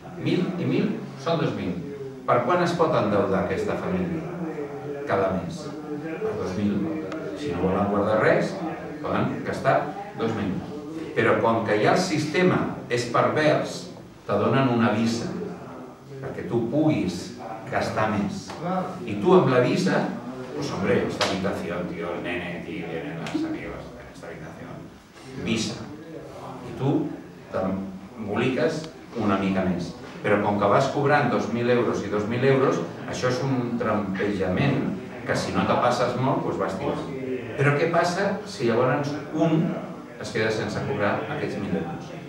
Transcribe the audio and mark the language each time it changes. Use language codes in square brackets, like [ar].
[ca] 1.000 i 1.000 són 2.000. Per quan es pot endeudar aquesta família? Cada mes. Per 2.000. Si no volen guardar res, poden gastar 2.000. Però com que ja el sistema és pervers, te donen una visa perquè tu puguis gastar més. I tu amb la visa, [es] pues hombre, esta habitación, tío, el nene, aquí vienen las amigos en esta habitación. [ca] Visa. I tu t'emboliques una mica més. Però com que vas cobrant 2.000 euros i 2.000 euros, això és un trampejament que si no te passes molt, doncs vas tirant. Però què passa si llavors un es queda sense cobrar aquests 1.000 euros?